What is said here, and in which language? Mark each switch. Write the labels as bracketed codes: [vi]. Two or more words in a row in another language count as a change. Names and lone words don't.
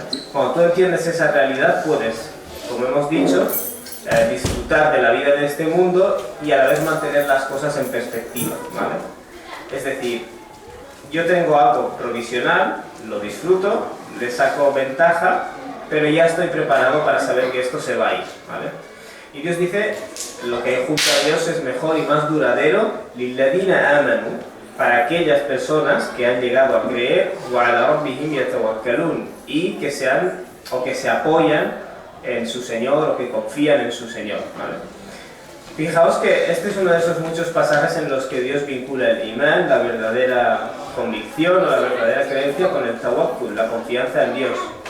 [es] Cuando tú entiendes esa realidad, puedes, como hemos dicho, disfrutar de la vida de este mundo y a la vez mantener las cosas en perspectiva, ¿vale? Es decir, yo tengo algo provisional, lo disfruto, le saco ventaja, pero ya estoy preparado para saber que esto se va a ir, ¿vale? Y Dios dice, lo que hay junto a Dios es mejor y más duradero, [ar] لِلَّذِينَ آمَنُوا, [es] para aquellas personas que han llegado a creer, [ar] وَعَلَى رَبِّهِمْ يَتَوَكَّلُونَ, [es] y que se apoyan en su Señor o que confían en su Señor, ¿vale? Fijaos que este es uno de esos muchos pasajes en los que Dios vincula el imán, la verdadera convicción o la verdadera creencia, con el tawakkul, la confianza en Dios.